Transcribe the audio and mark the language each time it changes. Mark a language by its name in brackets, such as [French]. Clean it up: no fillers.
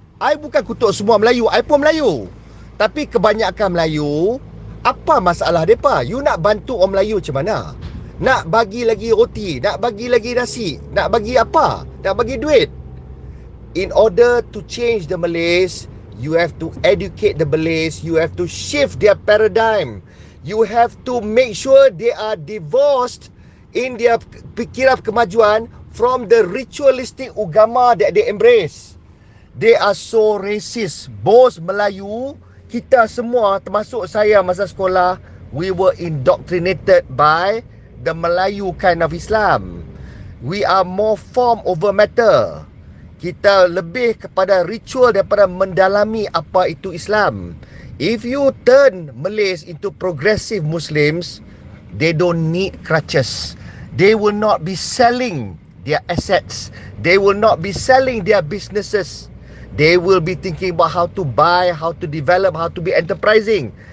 [Malay] I bukan kutuk semua Melayu. I pun Melayu. Tapi kebanyakan Melayu, apa masalah mereka? You nak bantu orang Melayu macam mana? Nak bagi lagi roti, nak bagi lagi nasi, nak bagi apa? Nak bagi duit. [English] In order to change the Malays, you have to educate the Malays. You have to shift their paradigm. You have to make sure they are divorced in their [Malay] fikiran kemajuan [English] from the ritualistic agama that they embrace. They are so racist. [Malay] Bos Melayu, kita semua termasuk saya masa sekolah, [English] we were indoctrinated by the Melayu kind of Islam. We are more form over matter. [Malay] Kita lebih kepada ritual daripada mendalami apa itu Islam. [English] If you turn Malays into progressive Muslims, they don't need crutches. They will not be selling their assets. They will not be selling their businesses. They will be thinking about how to buy, how to develop, how to be enterprising.